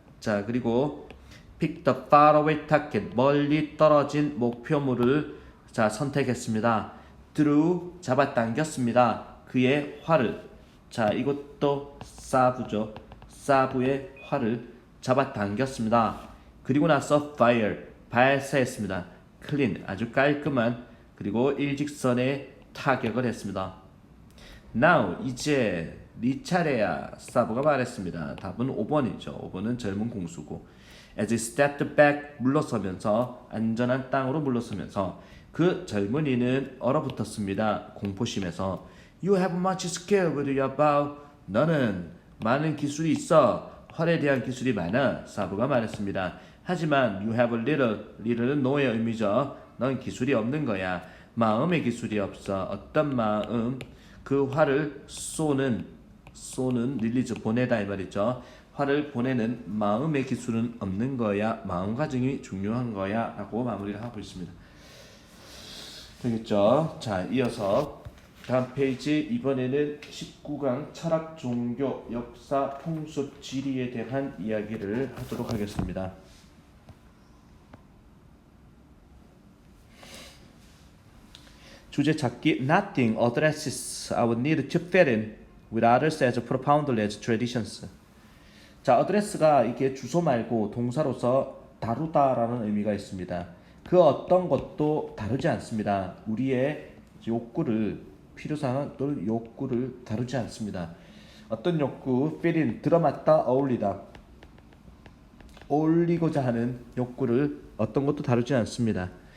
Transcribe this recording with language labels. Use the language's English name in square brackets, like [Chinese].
[English] 자, 그리고 pick the faraway target. [Korean] 멀리 떨어진 목표물을 자, 선택했습니다. drew 잡아당겼습니다. 그의 활을. 자, 이것도 사부죠. 사부의 활을 잡아당겼습니다. 그리고 나서 fire 발사했습니다. clean 아주 깔끔한 그리고 일직선의 타격을 했습니다. Now 이제 네 차례야. 사부가 말했습니다. 답은 5번이죠. 5번은 젊은 공수고. [English] As he stepped back [Korean] 물러서면서 안전한 땅으로 물러서면서 그 젊은이는 얼어붙었습니다. 공포심에서 [English] You have much skill with your bow. [Korean] 너는 많은 기술이 있어. 활에 대한 기술이 많아. 사부가 말했습니다. 하지만 [English] you have little [Korean] 은 no의 의미죠. 넌 기술이 없는 거야. 마음의 기술이 없어. 어떤 마음? 그 활을 쏘는 릴리즈 보내다 이 말이죠. 활을 보내는 마음의 기술은 없는 거야. 마음가짐이 중요한 거야. 라고 마무리를 하고 있습니다. 되겠죠? 자, 이어서 다음 페이지 이번에는 19강 철학, 종교, 역사, 풍습, 지리에 대한 이야기를 하도록 하겠습니다. 주제 찾기. [English] Nothing addresses our need to fit in with others as profoundly as traditions. [Korean] 자, address가 이게 주소 말고 동사로서 다루다라는 의미가 있습니다. 그 어떤 것도 다루지 않습니다. 우리의 욕구를 필요사항 또는 욕구를 다루지 않습니다. 어떤 욕구? fit in 들어맞다, 어울리다. 어울리고자 하는 욕구를 어떤 것도 다루지 않습니다.